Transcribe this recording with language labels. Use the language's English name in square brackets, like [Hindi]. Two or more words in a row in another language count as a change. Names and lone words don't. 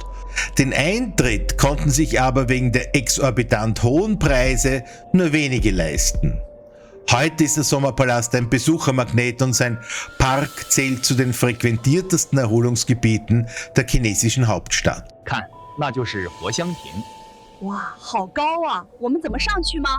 [German] Den Eintritt konnten sich aber wegen der exorbitant hohen Preise nur wenige leisten. Heute ist der Sommerpalast ein Besuchermagnet und sein Park zählt zu den frequentiertesten Erholungsgebieten der chinesischen Hauptstadt. [Chinese] 看，那就是活香亭。哇，好高啊！我们怎么上去吗？